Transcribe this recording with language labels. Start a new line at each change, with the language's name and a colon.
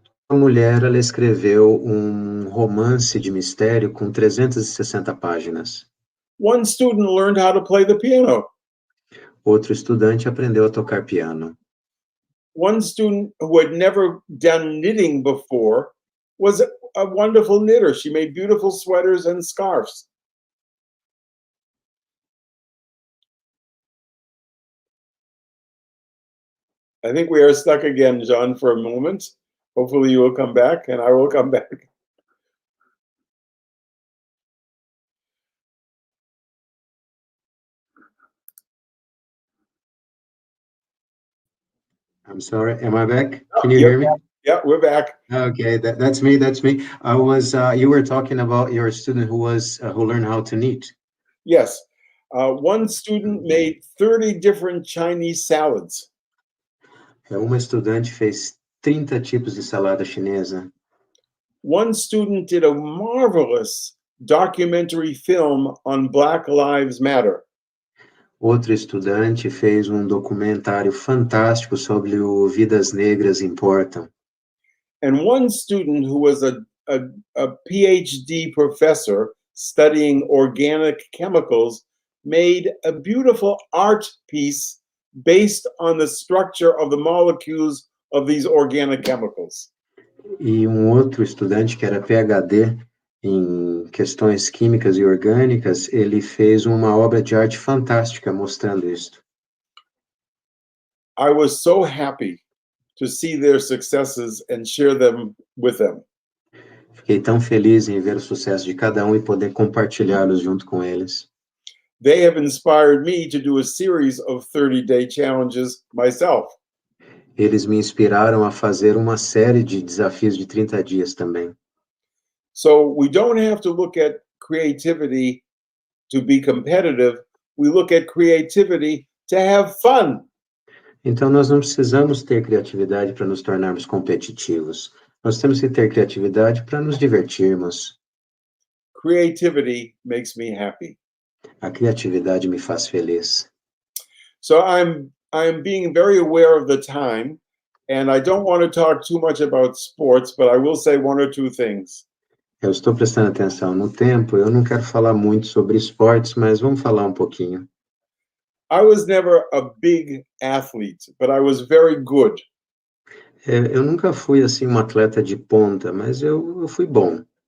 Portuguese: Uma mulher, ela escreveu um romance de mistério com 360 páginas.
English: One student learned how to play the piano.
Portuguese: Outro estudante aprendeu a tocar piano.
English: One student who had never done knitting before was a wonderful knitter. She made beautiful sweaters and scarves. I think we are stuck again, John, for a moment. Hopefully you will come back and I will come back. I'm sorry, am I back? Can you hear me? Yeah, we're back. Okay, that's me. I was, you were talking about your student who learned how to knit. Yes. One student made 30 different Chinese salads.
Portuguese: Uma estudante fez 30 tipos de salada chinesa.
English: One student did a marvelous documentary film on Black Lives Matter.
Portuguese: Outro estudante fez documentário fantástico sobre o Vidas Negras Importam.
English: And one student who was a PhD professor studying organic chemicals made a beautiful art piece based on the structure of the molecules of these organic chemicals.
Portuguese: E outro estudante que era PhD em questões químicas e orgânicas, ele fez uma obra de arte fantástica mostrando isto.
English: I was so happy to see their successes and share them with them.
Portuguese: Fiquei tão feliz em ver o sucesso de cada e poder compartilhá-los junto com eles.
English: They have inspired me to do a series of 30-day challenges myself.
Portuguese: Eles me inspiraram a fazer uma série de desafios de 30 dias também.
English: So we don't have to look at creativity to be competitive. We look at creativity to have fun.
Portuguese: Então nós não precisamos ter criatividade para nos tornarmos competitivos. Nós temos que ter criatividade para nos divertirmos.
English: Creativity makes me happy.
Portuguese: A criatividade me faz feliz.
English: So I'm being very aware of the time, and I don't want to talk too much about sports, but I will say one or two things.
Portuguese: Eu estou prestando atenção no tempo, eu não quero falar muito sobre esportes, mas vamos falar um pouquinho.
English: I was never a big athlete, but I was very good.
Portuguese: Eu nunca fui assim um atleta de ponta, mas eu fui bom.